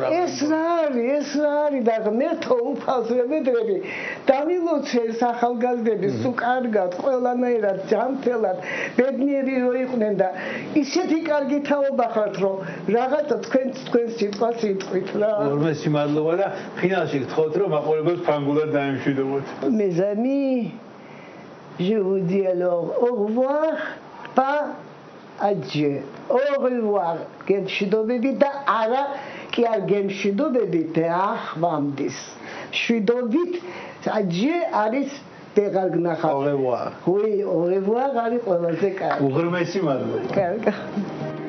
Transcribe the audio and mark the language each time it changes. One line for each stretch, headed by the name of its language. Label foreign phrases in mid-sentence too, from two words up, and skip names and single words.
Georgian: ეს რა არის და მერთო უფალს ვებედრები დამილოცე ეს ახალგაზრდები სულ კარგად ყველანაირად ჯანმრთელად ბედნიერი რო იყვნენ და ისეთი კარგი თაობა ხართ რომ რაღაცა თქვენ სიტყვას იტყვით რა ორმე სიმადლობა და ფინალში გთხოვთ რომ მაყურებელს ფრანგულად დაემშვიდობოთ
French: mes amis je vous dis alors au revoir pas adieu au revoir
Georgian: გემშვიდობები და არა კი არ გემშვიდობებით ახვამდის შვიდობით
French: adieu
Georgian: არის ვეღარ გნახავ
French: au revoir oui au revoir
Georgian: არის ყველაზე კარგი უღრმესი მადლობა კარგი